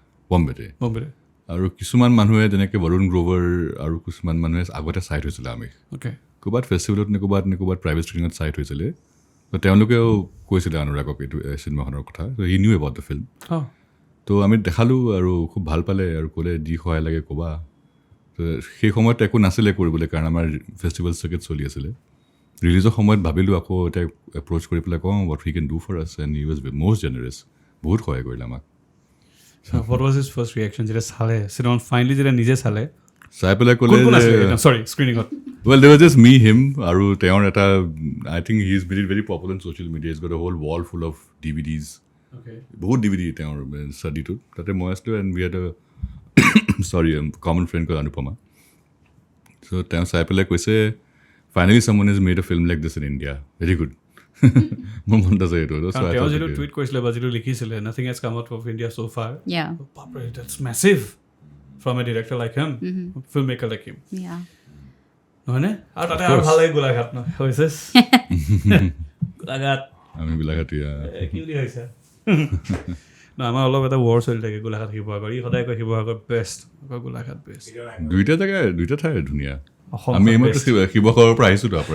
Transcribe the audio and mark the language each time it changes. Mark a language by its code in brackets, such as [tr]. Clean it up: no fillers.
[as] বম্বেতে আৰু কিছুমান মানুহে যেনেকৈ বৰুণ গ্ৰোভাৰ আৰু কিছুমান মানুহে আগতে চাই থৈছিলে আমি ক'ৰবাত ফেষ্টিভেলত নে ক'ৰবাত প্ৰাইভেট স্ক্ৰিণত চাই থৈছিলে তো তেওঁলোকেও কৈছিলে অনুৰাগক এইটো চিনেমাখনৰ কথা [en] ত' he knew about the film [as] তো আমি দেখালোঁ আৰু খুব ভাল পালে আৰু ক'লে যি সহায় লাগে ক'বা তো সেই সময়ত একো নাছিলে কৰিবলৈ কাৰণ আমাৰ ফেষ্টিভেল চাৰ্কিট চলি আছিলে ৰিলিজৰ সময়ত ভাবিলোঁ আকৌ এতিয়া এপ্ৰ'চ কৰি পেলাই কওঁ [en] what we can do for us and he was most generous [as] বহুত সহায় কৰিলে আমাক [en] what was his first reaction [as] যেতিয়া চালে চিনেমাখন ফাইনেলি যেতিয়া নিজে চালে চাই পেলাই ক'লে চৰি স্ক্ৰিনিঙত [en] well there was just me him [as] আৰু তেওঁৰ এটা [en] I think he is very popular on social media he's got a whole wall full of DVDs [as] বহুত DVD তেওঁৰ ষ্টাডিটোত তাতে মই আছিলোঁ [en] and we had a sorry common friend called Anupama so [as] তেওঁ চাই পেলাই কৈছে [en] finally someone has made a film like this in India very good [as] মোৰ মনত আছে এইটো তেওঁ যিটো টুইট কৰিছিলে বা যিটো লিখিছিলে [en] nothing has come out of India so far that's massive from a director like him [as] filmmaker like him নহয়নে আৰু তাতে আৰু ভাল লাগে গোলাঘাট ন হৈছে গোলাঘাট আমি গোলাঘাট কি বুলি হৈছে ন আমাৰ অলপ এটা ৱৰ চলি থাকে গোলাঘাট শিৱসাগৰ ই সদায় কয় শিৱসাগৰ বেষ্ট গোলাঘাট বেষ্ট দুইটা ঠাই ধুনীয়া আমি এইমাত্ৰ শিৱসাগৰৰ পৰা আহিছোঁ